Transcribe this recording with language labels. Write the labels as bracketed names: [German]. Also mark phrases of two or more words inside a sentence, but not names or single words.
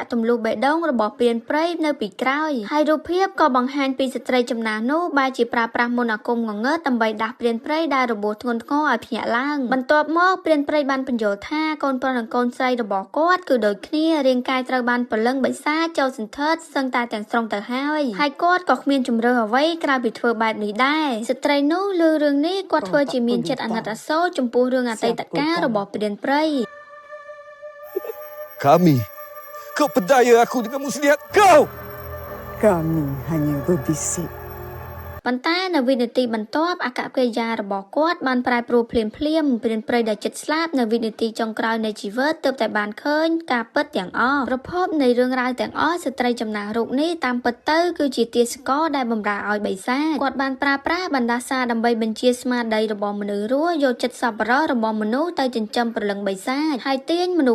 [Khmer] ក់ទម្លុះបេះដូងរបស់ព្រានព្រៃនៅពីក្រោយហើយរូបភាពក៏បង្ហាញពីស្ត្រីចំណាស់នោះបែរជាប្រើប្រាស់មន្តអាគមងងឹតដើម្បីដាស់ព្រានព្រៃដែលរបួសធ្ងន់ធ្ងរឲ្យភ្ញាក់ឡើងបន្ទាប់មកព្រានព្រៃបានបញ្យល់ថាកូនប្រុសនិងកូនស្រីរបស់គាត់គឺដូចគ្នារាងកាយត្រូវបានព្រលឹងបិសាចចូលសន្ធើតសឹងតែទាំងស្រុងទៅហើយគាត់ក៏គ្មានជំរឿអ្វីក្រៅពីធ្វើបែបនេះដែរស្ត្រីនោះឮរឿងនេះគាត់ធ្វើជាមានចិត្តអាណិតអាសូរចំពោះរឿងអតីតកាលរបស់ព្រានព្រៃ [Malay] kami. Kau pedaya aku dengan muslihat kau. Kami hanya berbisik. [Khmer] ប៉ុន្តែនៅវិនាទីបន្ទាប់អកប្បកិរិយារបស់គាត់បានប្រែប្រួលភ្លាមព្រានព្រៃដែលចិត្តស្លាប់នៅវិនាទីចុងក្រោយនៃជីវិតទើបតែបានឃើញការពិតទាំងអស់ប្រភពនៃរឿងរ៉ាវទាំងអស់ស្ត្រីចំណាស់រូបនេះតាមពិតទៅគឺជាទាសករដែលបម្រើឲ្យបិសាចគាត់បានប្រើប្រាស់បណ្ដាសាដើម្បីបញ្ជាស្មារតីរបស់មនុស្សរស់យកចិត្តសប្បុរសរបស់មនុស្សទៅចិញ្ចឹមព្រលឹងបិសាចហើយទាញមនុ